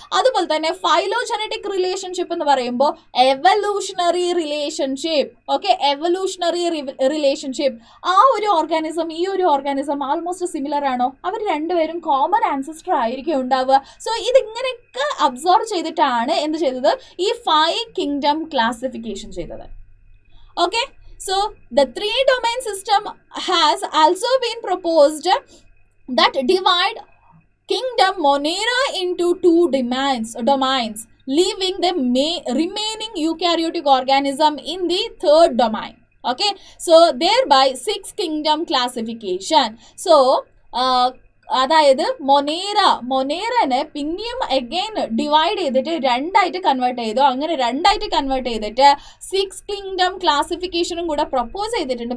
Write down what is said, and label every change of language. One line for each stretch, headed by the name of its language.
Malayalam: അതുപോലെ തന്നെ phylogenetic relationship എന്ന് പറയുമ്പോൾ evolutionary relationship, okay, evolutionary relationship. ആ ഒരു ഓർഗാനിസം ഈ ഒരു ഓർഗാനിസം ആൾമോസ്റ്റ് സിമിലർ ആണോ, അവർ രണ്ടുപേരും കോമൺ ആൻസിസ്റ്റർ ആയിരിക്കും ഉണ്ടാവുക. സോ ഇതിങ്ങനെയൊക്കെ അബ്സോർവ് ചെയ്തിട്ടാണ് എന്ത് ചെയ്തത്, ഈ 5 കിങ്ഡം ക്ലാസിഫിക്കേഷൻ ചെയ്തത്.
English: Okay, so the 3 domain system has also been proposed that divide kingdom Monera into 2 domains, leaving the remaining eukaryotic organism in the 3rd domain. Okay, so thereby 6 kingdom classification.
Malayalam: So അതായത് മൊനേറനെ പിന്നെയും again divide ചെയ്തിട്ട് 2ആയിട്ട് convert ചെയ്തു. അങ്ങനെ 2ആയിട്ട് convert ചെയ്തിട്ട് 6 kingdom ക്ലാസിഫിക്കേഷനും കൂടെ propose ചെയ്തിട്ടുണ്ട്.